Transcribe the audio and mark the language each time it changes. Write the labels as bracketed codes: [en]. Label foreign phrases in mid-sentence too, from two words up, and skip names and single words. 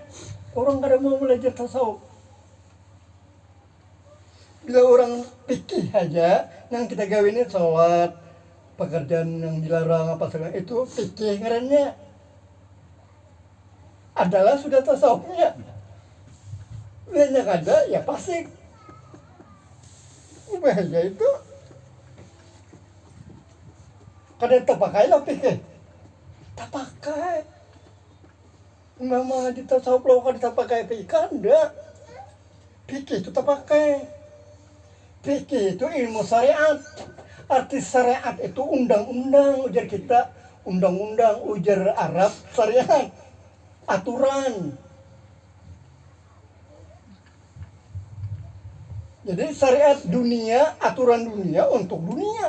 [bjn] Orang kada mau belajar tasawuf. Bila orang pikir aja, yang kita gawe ini sholat, pekerjaan yang dilarang apa segala itu pikir ngarannya adalah sudah tasawufnya. Banyak ada ya fasik. Bahaya itu. Kada terpakai lah pikir. Tak pakai. Memang di tasawuf lo kada terpakai pikir anda. [id] Pikir itu tak pakai. Fikih itu ilmu syariat. [bjn] Arti syariat itu undang-undang, ujar kita. Undang-undang, ujar Arab, syariat. Aturan. [id] Jadi syariat dunia, aturan dunia untuk dunia.